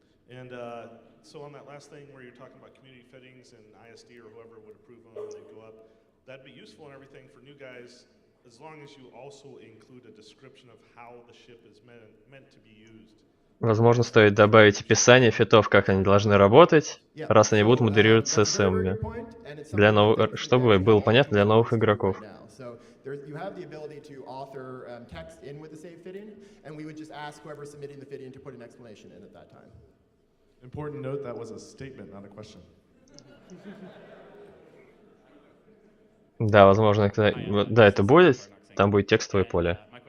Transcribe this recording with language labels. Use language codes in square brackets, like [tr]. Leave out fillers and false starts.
[en] And so on that last thing where you're talking about community fittings and ISD or whoever would approve them and they'd go up, that'd be useful and everything for new guys, as long as you also include a description of how the ship is meant to be used. [ru] Возможно, стоит добавить описание фитов, как они должны работать, раз они будут модерировать ССМ, чтобы было понятно для новых игроков. [en] You have the ability to author text in with the save fitting, and we would just ask whoever submitting the fitting to put an explanation in at that time. Important note, that was a statement, not a question. [ru] Да, возможно, да, это будет, там будет текстовое поле.